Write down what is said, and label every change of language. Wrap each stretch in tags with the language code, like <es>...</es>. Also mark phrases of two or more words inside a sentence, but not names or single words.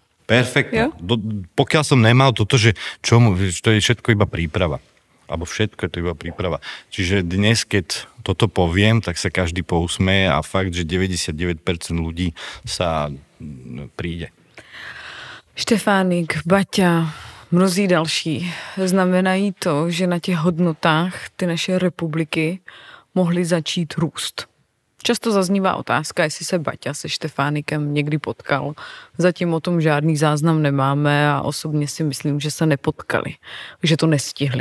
<sk>Perfektne. Pokiaľ som nemal toto, že to je všetko iba príprava. Alebo všetko je to iba príprava. Čiže dnes, keď toto poviem, tak sa každý pousmeje a fakt, že 99% ľudí sa príde.</sk> <cs>Štefánik, Baťa, mnozí další znamenají to, že na těch hodnotách ty naše republiky mohly začít růst. Často zaznívá otázka, jestli se Baťa se Štefánikem někdy potkal. Zatím o tom žádný záznam nemáme a osobně si myslím, že se nepotkali, že to nestihli.</cs>